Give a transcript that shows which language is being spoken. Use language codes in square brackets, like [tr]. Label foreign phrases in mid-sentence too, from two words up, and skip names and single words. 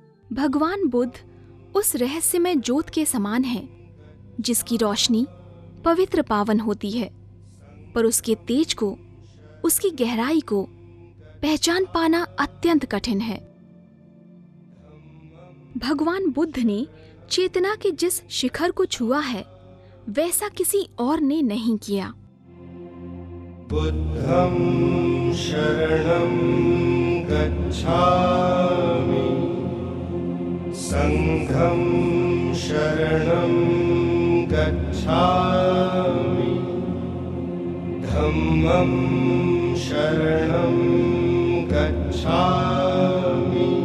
[hi] भगवान बुद्ध उस रहस्यमय ज्योत के समान है जिसकी रोशनी पवित्र पावन होती है, पर उसके तेज को, उसकी गहराई को पहचान पाना अत्यंत कठिन है। भगवान बुद्ध ने चेतना के जिस शिखर को छुआ है वैसा किसी और ने नहीं किया। [pi] बुद्धं शरणं गच्छामि, संघं शरणं गच्छामि, धम्मं शरणं गच्छामि,